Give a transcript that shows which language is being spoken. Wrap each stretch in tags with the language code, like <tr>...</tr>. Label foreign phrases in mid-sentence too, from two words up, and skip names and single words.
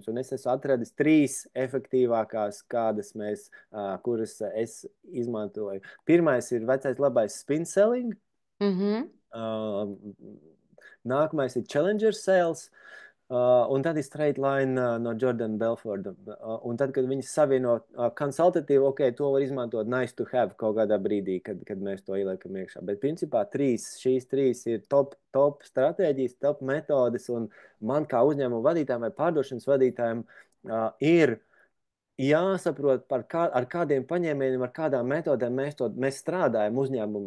<lv>Un es esmu atradis 3 efektīvākās, kuras es izmantoju. Pirmais ir vecais labais</lv> <en>spin selling.</en> <lv>Mhm. Nākamais ir Challenger Sales. Un tad ir Straight Line no Jordana Belforda. Un tad, kad viņi savieno konsultatīvu, ok, to var izmantot</lv> <en>nice to have</en> <lv>kaut kādā brīdī, kad mēs to ieliekam iekšā. Bet principā šīs trīs ir top stratēģijas, top metodes. Un man kā uzņēmuma vadītājiem vai pārdošanas vadītājiem ir jāsaprot, ar kādiem paņēmieniem, ar kādām metodēm mēs strādājam uzņēmumā.</lv>